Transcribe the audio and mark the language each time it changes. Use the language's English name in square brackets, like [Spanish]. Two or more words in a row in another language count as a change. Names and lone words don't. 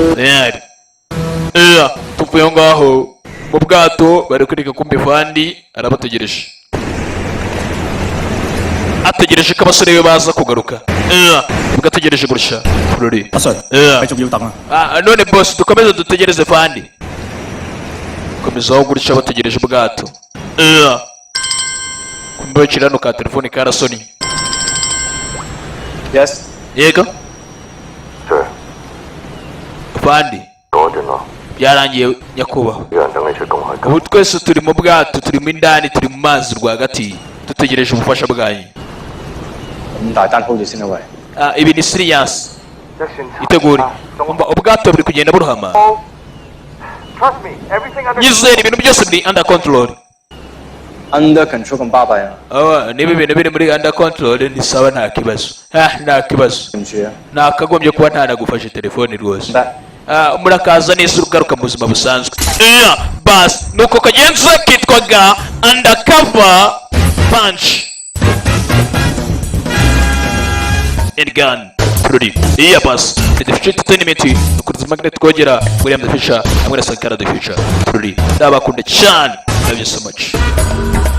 [Kinyarwanda] tuvuye ngaho mu bwato bari kwereka kumbe Vandi arabategereje ategereje ko abasore be baza kugaruka bwategereje gutya ruri none boss dukomeze dutegereze Vandi komezaho gutya bategereje ubwato kumbe kirano ka telefone karasoni [English] Yes. [Kinyarwanda] yego [English] Sir. Vandi [Cantonese] 嗰段咯， [Kinyarwanda] byarangiye nyakubahwa [Cantonese] 有人等你出公海。 [Kinyarwanda] ubu twese turi mu bwato turimo indani turi mu mazi rwagati dutegereje ubufasha bwanyu [Cantonese] 咁大單 hold 住先啦喂。 [Kinyarwanda] ibi ni serious itegure ubwato buri kugenda buruhama nyizera ibintu byose biri [English] under control Under control [Cantonese] 咁巴閉啊？ [Kinyarwanda] niba ibintu biri muri [English] under control [Kinyarwanda] ni sawa nta kibazo nta kibazo [Cantonese] 唔住啊？ [Kinyarwanda] nakagombye kuba ntanagufashe telefone rwose murakaza neza ugaruka mu buzima busanzwe basi nuko kagenza kitwaga undercover punch and gun Rudy basi the future entertainment nukuruza magnet twogera William the Fisher hamwe na Sankara the Future Rudy ndabakunda cyane [English] love you so much